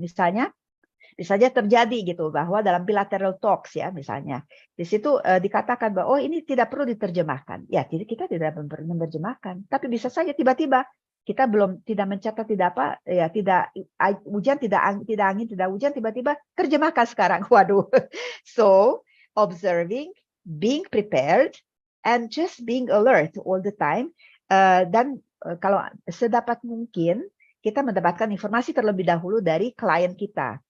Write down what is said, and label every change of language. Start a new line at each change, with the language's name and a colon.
Indonesian: Misalnya terjadi gitu bahwa dalam bilateral talks ya misalnya di situ dikatakan bahwa oh ini tidak perlu diterjemahkan. Ya, jadi kita tidak menerjemahkan, tapi bisa saja tiba-tiba kita tidak mencatat tidak hujan, tidak angin, tidak hujan, tiba-tiba terjemahkan sekarang. Waduh.
English: So, observing, being prepared, and just being alert all the time.
Indonesian: Dan kalau sedapat mungkin kita mendapatkan informasi terlebih dahulu dari klien kita.